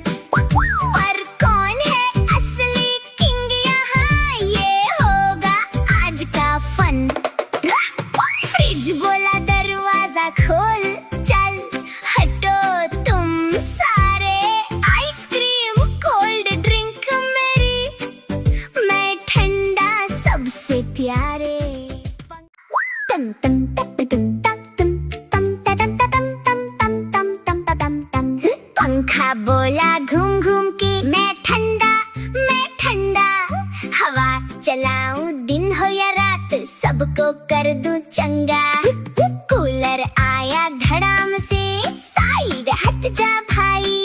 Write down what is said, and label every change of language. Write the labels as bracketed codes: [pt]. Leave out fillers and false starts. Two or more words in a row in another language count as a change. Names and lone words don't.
[hi] पर कौन है असली किंग यहाँ, ये होगा आज का फन। फ्रिज बोला दरवाजा खोल, चल हटो तुम सारे। [en] ice cream cold drink [hi] मेरी, मैं ठंडा सबसे प्यारे। तम तम तप तुम तम तुम तम तम तम तम तम तम तम तम। पंखा बोला घूम घूम के मैं ठंडा चलाऊं दिन हो या रात, सबको कर दूं चंगा। कूलर आया धड़ाम से, साइड हट जा भाई।